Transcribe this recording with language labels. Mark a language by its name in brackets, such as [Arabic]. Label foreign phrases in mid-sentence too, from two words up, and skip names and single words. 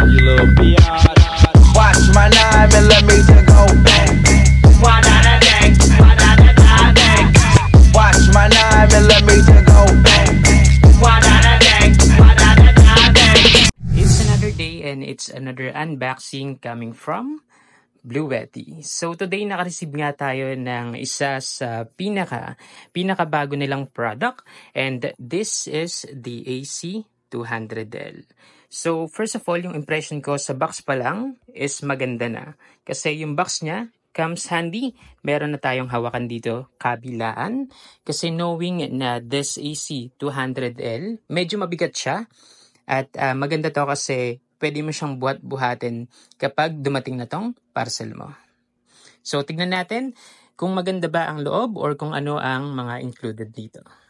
[English] little biatch. Watch my 9mm go bang. Wa-da-da-dang, wa-da-da-da-dang. Watch my 9mm go bang. Wa-da-da-dang, wa-da-da-da-dang. It's another day and it's another unboxing coming from Bluetti. [Filipino] So today naka-receive nga tayo ng isa sa pinakabago nilang product, [English] and this is the AC200L. So first of all, [Filipino] yung impression ko sa box pa lang is maganda na. Kasi yung box niya [English] comes handy. [Filipino] Meron na tayong hawakan dito kabilaan. Kasi knowing na this AC200L, medyo mabigat siya. At maganda to kasi pwede mo siyang buhat-buhatin kapag dumating na tong parcel mo. So tignan natin kung maganda ba ang loob or kung ano ang mga included dito.